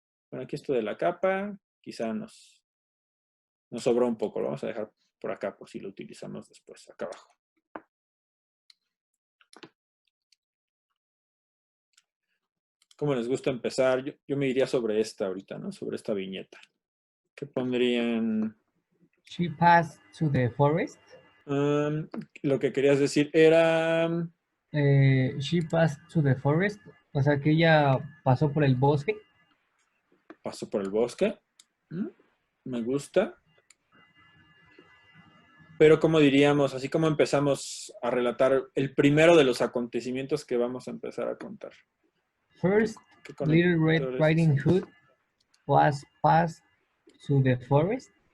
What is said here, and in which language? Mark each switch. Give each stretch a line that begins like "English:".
Spanish: Bueno, aquí esto de la capa, quizá nos sobró un poco. Lo vamos a dejar por acá por si lo utilizamos después, acá abajo. ¿Cómo les gusta empezar? Yo me iría sobre esta ahorita, ¿no? Sobre esta viñeta. ¿Qué pondrían?
English: She passed to the forest.
Spanish: Lo que querías decir era...
English: She passed to the forest.
Spanish: O sea, que ella pasó por el bosque. Pasó por el bosque. Me gusta. Pero como diríamos, así como empezamos a relatar el primero de los acontecimientos que vamos a empezar a contar.
English: First, Little Red Riding Hood was passed to the forest.